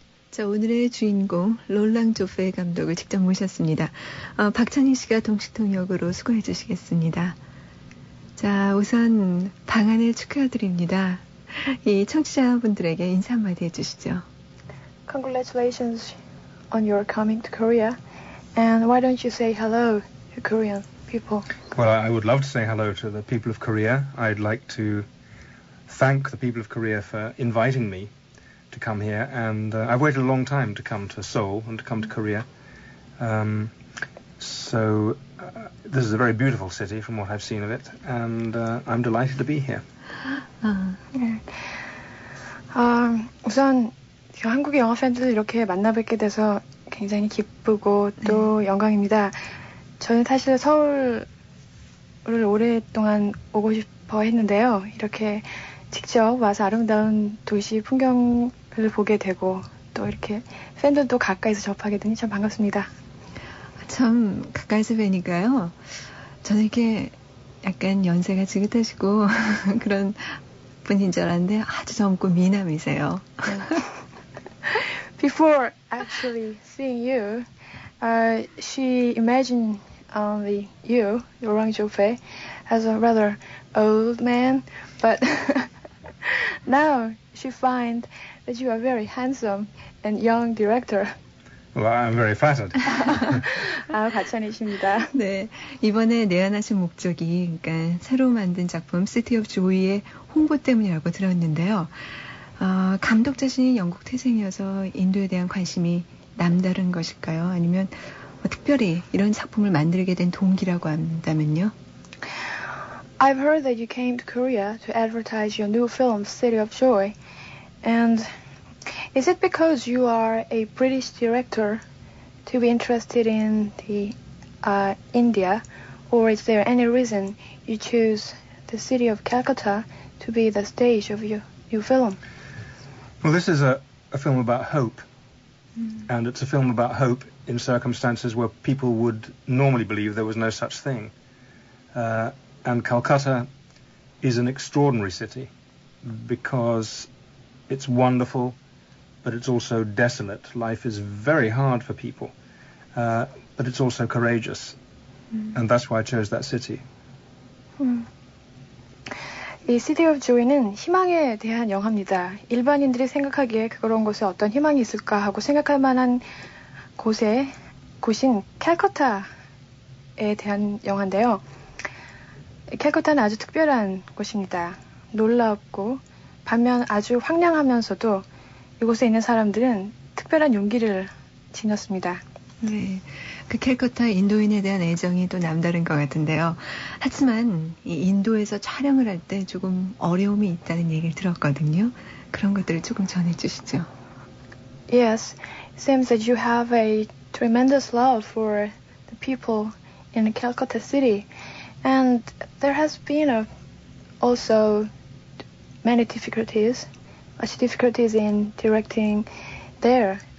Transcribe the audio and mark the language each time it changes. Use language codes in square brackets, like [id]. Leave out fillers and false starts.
[ko] 자, 오늘의 주인공 롤랑 조페 감독을 직접 모셨습니다. 박찬희 씨가 동시통 역으로 수고해 주시겠습니다. 자, 우선 방한을 축하드립니다. 이 청취자분들에게 인사 한마디 해주시죠. [en] Congratulations on your coming to Korea. And why don't you say hello to Korean people? Well, I would love to say hello to the people of Korea. I'd like to thank the people of Korea for inviting me to come here, and I've waited a long time to come to Seoul and to come to Korea. So this is a very beautiful city from what I've seen of it, and I'm delighted to be here. [ko] 우선 한국의 영화 팬들 이렇게 만나 뵙게 돼서 굉장히 기쁘고 또 영광입니다. 저는 사실 서울을 오랫동안 오고 싶어 했는데요. 이렇게 직접 와서 아름다운 도시 풍경을 보게 되고 또 이렇게 팬들도 가까이서 접하게 되니 참 반갑습니다. 참 가까이서 뵈니까요. 저는 이렇게 약간 연세가 지긋하시고 그런 분인 줄 알았는데 아주 젊고 미남이세요. [en] Before actually seeing you, she imagined only you, Laurent Joffé, as a rather old man, but now she finds that you are very handsome and young director. Well, I'm very flattered. [ko] 과찬이십니다. 네, 이번에 내한하신 목적이 그러니까 새로 만든 작품 시티 오브 조이의 홍보 때문이라고 들었는데요. 감독 자신이 영국 태생이어서 인도에 대한 관심이 남다른 것일까요? 아니면 특별히 이런 작품을 만들게 된 동기라고 한다면요? [en] I've heard that you came to Korea to advertise your new film, City of Joy. And is it because you are a British director to be interested in the India, or is there any reason you choose the city of Calcutta to be the stage of your new film? Well, this is a film about hope, and it's a film about hope in circumstances where people would normally believe there was no such thing. And Calcutta is an extraordinary city because it's wonderful, but it's also desolate. Life is very hard for people, but it's also courageous, and that's why I chose that city. [ko] 이 City of Joy는 희망에 대한 영화입니다. 일반인들이 생각하기에 그런 곳에 어떤 희망이 있을까 하고 생각할 만한 곳인 캘커타에 대한 영화인데요. 캘커타는 아주 특별한 곳입니다. 놀랍고 반면 아주 황량하면서도 이곳에 있는 사람들은 특별한 용기를 지녔습니다. 네, 그 캘커타 인도인에 대한 애정이 또 남다른 것 같은데요. 하지만 이 인도에서 촬영을 할 때 조금 어려움이 있다는 얘기를 들었거든요. 그런 것들을 조금 전해주시죠. [en] Yes, it seems that you have a tremendous love for the people in Calcutta City, and there has been also many difficulties, much difficulties in directing there.